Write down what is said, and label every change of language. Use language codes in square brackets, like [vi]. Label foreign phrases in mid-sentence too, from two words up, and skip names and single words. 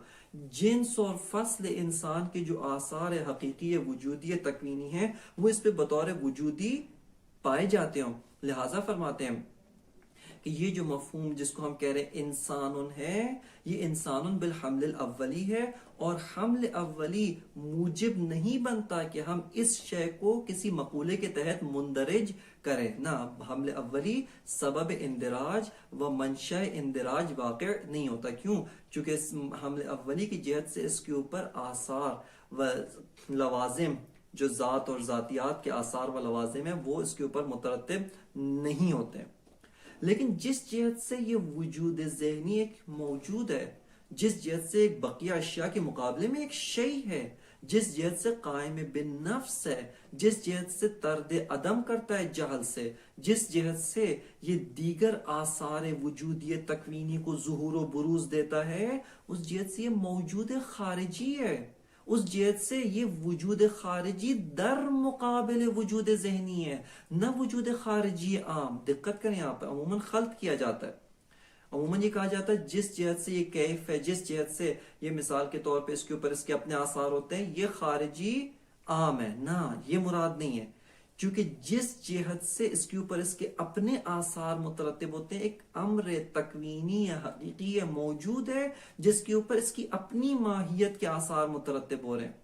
[ur] جنس اور فصل انسان کے جو آثار حقیقی وجودی تکوینی ہیں وہ اس پہ بطور وجودی پائے جاتے ہوں۔ لہٰذا فرماتے ہیں کہ یہ جو مفہوم جس کو ہم کہہ رہے ہیں انسان ہے، یہ انسان بالحمل الاولی ہے، اور حمل اولی موجب نہیں بنتا کہ ہم اس شے کو کسی مقولے کے تحت مندرج کریں، نہ حمل اولی سبب اندراج و منشأ اندراج واقع نہیں ہوتا۔ کیوں؟ چونکہ اس حمل اولی کی جہت سے اس کے اوپر آثار و لوازم جو ذات اور ذاتیات کے آثار و لوازم ہیں وہ اس کے اوپر مترتب نہیں ہوتے۔ لیکن جس جہت سے یہ وجود ذہنی ایک موجود ہے، جس جہت سے ایک بقیہ اشیاء کے مقابلے میں ایک شیء ہے، جس جہت سے قائم بالنفس ہے، جس جہت سے طرد عدم کرتا ہے جہل سے، جس جہت سے یہ دیگر آثار وجودی تکوینی کو ظہور و بروز دیتا ہے، اس جہت سے یہ موجود خارجی ہے، اس جہت سے یہ وجود خارجی در مقابل وجود ذہنی ہے، نہ وجود خارجی عام۔ دقت کریں یہاں پہ عموماً خلط کیا جاتا ہے، عموماً یہ کہا جاتا ہے جس جہت سے یہ کیف ہے، جس جہت سے یہ مثال کے طور پہ اس کے اوپر اس کے اپنے آثار ہوتے ہیں، یہ خارجی عام ہے۔ نہ، یہ مراد نہیں ہے، چونکہ جس جہت سے اس کے اوپر اس کے اپنے آثار مترتب ہوتے ہیں، ایک امر تکوینی یا حقیقی موجود ہے جس کے اوپر اس کی اپنی ماہیت کے آثار مترتب ہو رہے ہیں۔